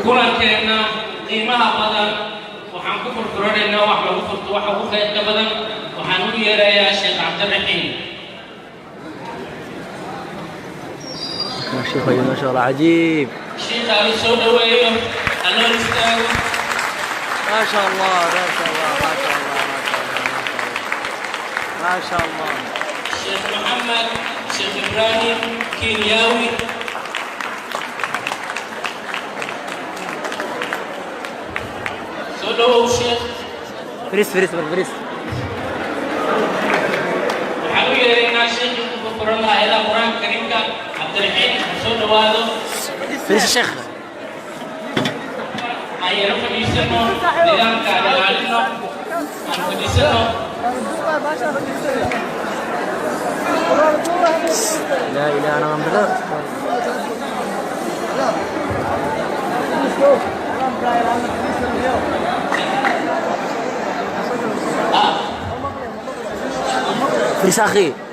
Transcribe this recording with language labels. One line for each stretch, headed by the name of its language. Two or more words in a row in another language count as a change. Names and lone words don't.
Somali: kulankeena qiimaha badan waxaan ku furfuranaynaa wax lagu furto waxa ugu khayrka badan
Arabic: وحنقول يا شيخ عبد الرحيم. ما شيخ ما شاء الله عجيب. الشيخ علي سوداوي الله يستاهل. ما شاء الله ما شاء الله ما شاء الله ما شاء الله. الشيخ محمد الشيخ إبراهيم كينياوي. سوداوي الشيخ. فريس. وحنقول يا شيخ بكر الله إلى القرآن الكريم عبد الرحيم سوداوي. فريس الشيخ.
Somali: Ayer fadhiisano nidaamka ilaalino aan fadhiisano
Arabic: لا إله إلا الله. فريس أخي.